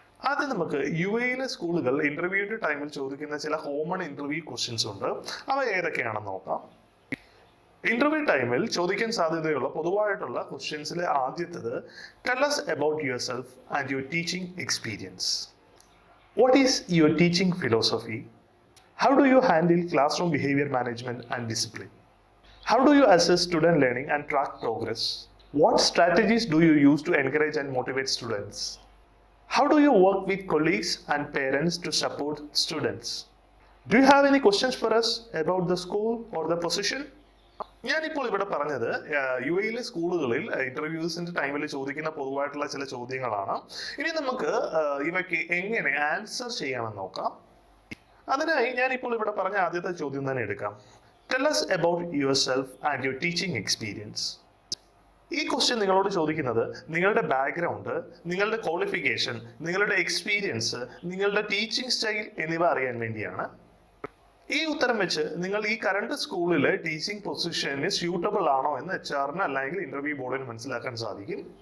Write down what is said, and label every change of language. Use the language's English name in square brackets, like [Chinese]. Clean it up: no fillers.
[Malayalam] ആദ്യം നമുക്ക് യു എയിലെ സ്കൂളുകൾ ഇന്റർവ്യൂവിന്റെ ടൈമിൽ ചോദിക്കുന്ന ചില കോമൺ ഇന്റർവ്യൂ ക്വസ്റ്റ്യൻസ് ഉണ്ട്. അവ ഏതൊക്കെയാണെന്ന് നോക്കാം. ഇന്റർവ്യൂ ടൈമിൽ ചോദിക്കാൻ സാധ്യതയുള്ള പൊതുവായിട്ടുള്ള ക്വസ്റ്റ്യൻസിലെ ആദ്യത്തേത് [English] Tell us about yourself and your teaching experience. What is your teaching philosophy? How do you handle classroom behavior management and discipline? How do you assess student learning and track progress? What strategies do you use to encourage and motivate students? How do you work with colleagues and parents to support students? Do you have any questions for us about the school or the position? [Malayalam] ഞാനിപ്പോൾ ഇവിടെ പറഞ്ഞത് U എയിലെ സ്കൂളുകളിൽ ഇന്റർവ്യൂസിന്റെ ടൈമിൽ ചോദിക്കുന്ന പൊതുവായിട്ടുള്ള ചില ചോദ്യങ്ങളാണ്. ഇനി നമുക്ക് ഇവയ്ക്ക് എങ്ങനെ ആൻസർ ചെയ്യാമെന്ന് നോക്കാം. അതിനായി ഞാനിപ്പോൾ ഇവിടെ പറഞ്ഞ ആദ്യത്തെ ചോദ്യം തന്നെ എടുക്കാം. [English] Tell us about yourself and your teaching experience. [Malayalam] ഈ ക്വസ്റ്റ്യൻ നിങ്ങളോട് ചോദിക്കുന്നത് നിങ്ങളുടെ ബാക്ക്ഗ്രൗണ്ട്, നിങ്ങളുടെ ക്വാളിഫിക്കേഷൻ, നിങ്ങളുടെ എക്സ്പീരിയൻസ്, നിങ്ങളുടെ ടീച്ചിങ് സ്റ്റൈൽ എന്നിവ അറിയാൻ വേണ്ടിയാണ്. ഈ ഉത്തരം വെച്ച് നിങ്ങൾ ഈ കറണ്ട് സ്കൂളിലെ ടീച്ചിങ് പൊസിഷന് സ്യൂട്ടബിൾ ആണോ എന്ന് HR-ന് അല്ലെങ്കിൽ ഇന്റർവ്യൂ ബോർഡിന് മനസ്സിലാക്കാൻ സാധിക്കും.